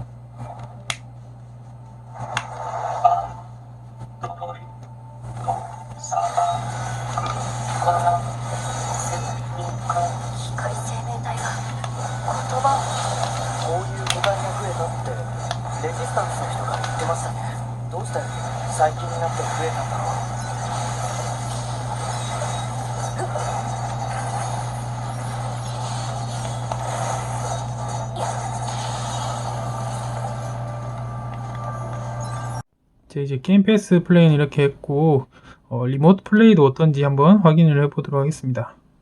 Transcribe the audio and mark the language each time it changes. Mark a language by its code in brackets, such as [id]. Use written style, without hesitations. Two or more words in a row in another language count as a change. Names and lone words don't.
[ja] 光生命体が言葉こういう個体が増えたってレジスタンスの人が言ってましたね。どうして最近になって増えたんだろう。 [ko] 이제 게임 패스 플레이는 이렇게 했고 리모트 플레이도 어떤지 한번 확인을 해보도록 하겠습니다.